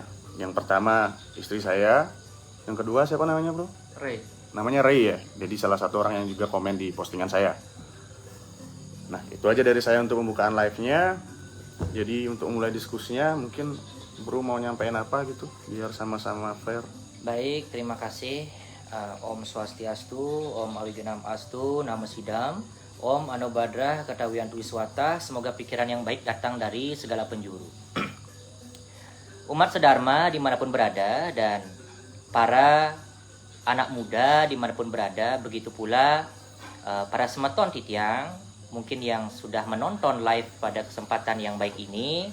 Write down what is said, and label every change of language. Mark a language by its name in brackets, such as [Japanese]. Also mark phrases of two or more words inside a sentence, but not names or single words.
[Indonesian] Yang pertama istri saya, yang kedua siapa namanya Bro? Ray. Namanya Ray ya, jadi salah satu orang yang juga komen di postingan saya. Nah itu aja dari saya untuk pembukaan live-nya. Jadi untuk mulai diskusinya mungkin Bro mau nyampein apa gitu, biar sama-sama fair. Baik, terima kasih. [Sanskrit] Om Swastiastu, Om Awijunam Astu, Namo Sidam, Om Anobadrah, Ketawian Wiswata. [Indonesian] Semoga pikiran yang baik datang dari segala penjuru. Umat sedharma dimanapun berada dan para anak muda dimanapun berada, begitu pula para [Balinese] semeton titiang [Indonesian] mungkin yang sudah menonton live pada kesempatan yang baik ini.